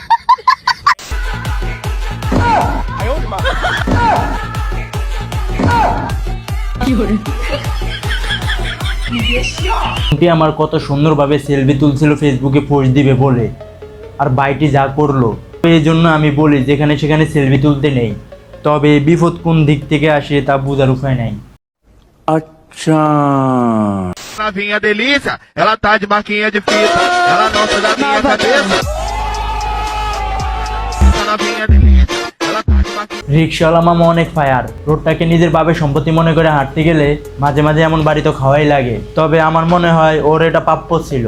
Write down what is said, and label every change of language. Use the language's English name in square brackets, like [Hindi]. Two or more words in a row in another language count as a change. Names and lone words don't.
[Bangla] আন্টি আমার কত সুন্দরভাবে সেলফি তুলছিল ফেসবুকে পোস্ট দিবে বলে, আর বাইটি যা করলো। এই জন্য আমি বলি যেখানে সেখানে সেলফি তুলতে নেই, তবে বিপদ কোন দিক থেকে আসে তা বোঝার উপায় নাই। আচ্ছা, [Portuguese] Novinha delícia, ela tá de marquinha de fita, ela não sai da minha cabeça. Novinha delícia, ela tá de marquinha. [Bangla] রিক্সাওয়ালা মামা অনেক ফায়ার। রোডটাকে নিজের বাবার সম্পত্তি মনে করে হাঁটতে গেলে মাঝে মাঝে এমন বাড়ি তো খাওয়াই লাগে, তবে আমার মনে হয় ওর এটা প্রাপ্য ছিল।